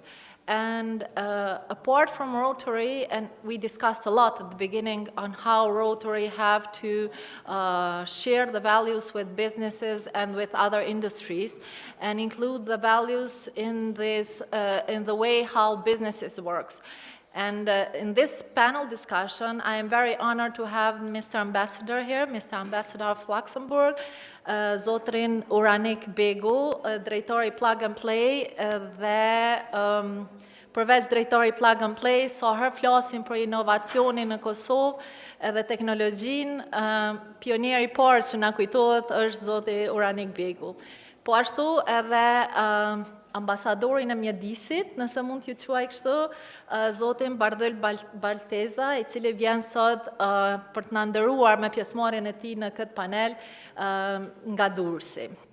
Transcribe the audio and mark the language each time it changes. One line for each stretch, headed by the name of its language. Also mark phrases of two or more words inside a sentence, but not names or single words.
English: And apart from Rotary, and we discussed a lot at the beginning on how Rotary have to share the values with businesses and with other industries, and include the values in this in the way how businesses works. And in this panel discussion, I am very honored to have Mr. Ambassador here, Mr. Ambassador of Luxembourg,
Albanian: Zotrin Uranik Begu, drejtori Plug and Play, dhe përveç drejtori Plug and Play, so herë flasim për inovacionin në Kosovë edhe teknologjinë, pionieri I parë që na kujtohet është Zoti Uranik Begu. Po ashtu edhe ambasadorin e mjedisit, nëse mund t'ju quaj kështu, Zotin Bardul Balteza, I cili vjen sot për të na nderuar me pjesëmarrjen e tij në këtë panel nga Durrësi.